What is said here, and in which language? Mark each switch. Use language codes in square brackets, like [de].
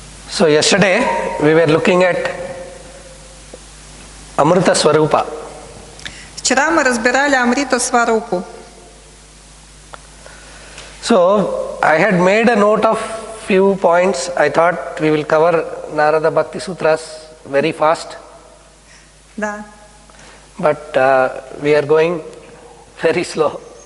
[en] So yesterday we were looking at Amrita Swarupa. [ru] Вчера мы разбирали Амриту Сварупу. [en] So I had made a note of few points. I thought we will cover Narada Bhakti Sutras very fast. [ru] Да. [en] But we are going very slow.